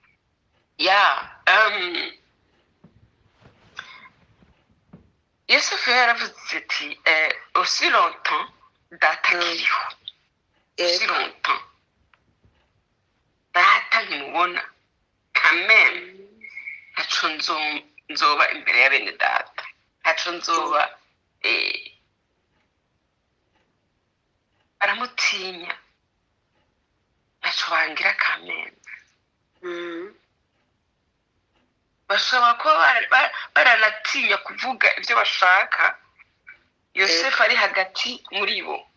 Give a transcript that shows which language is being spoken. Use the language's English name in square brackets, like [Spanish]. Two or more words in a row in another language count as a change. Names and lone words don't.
[Rundi] Yosefu yaravuze ati [French] aussi longtemps [Rundi] data kiriho [French] aussi longtemps [Rundi] data nkimubona quand ntaco nzoba imbere ya bene data ntaco nzoba aramutinya ntaco bangira kamembe bashobora kuba baranatinya kuvuga ibyo bashaka Yosefu ari hagati muri bo